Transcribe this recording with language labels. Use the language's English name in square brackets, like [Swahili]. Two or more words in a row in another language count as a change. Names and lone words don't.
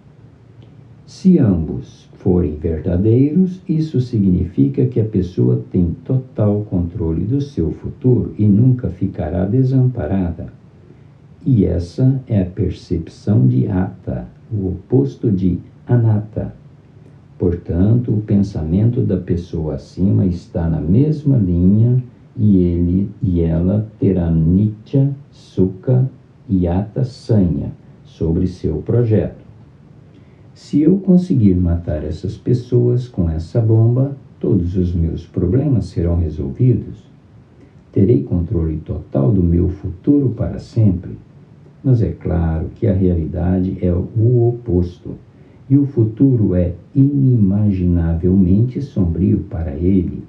[Portuguese] Se ambos forem verdadeiros, isso significa que a pessoa tem total controle do seu futuro e nunca ficará desamparada. E essa é a percepção de atta, o oposto de anatta. Portanto, o pensamento da pessoa acima está na mesma linha e ela terá [Pali] nitya, sukha e atta sanya [Portuguese] sobre seu projeto. Se eu conseguir matar essas pessoas com essa bomba, todos os meus problemas serão resolvidos. Terei controle total do meu futuro para sempre. Mas é claro que a realidade é o oposto, e o futuro é inimaginavelmente sombrio para ele.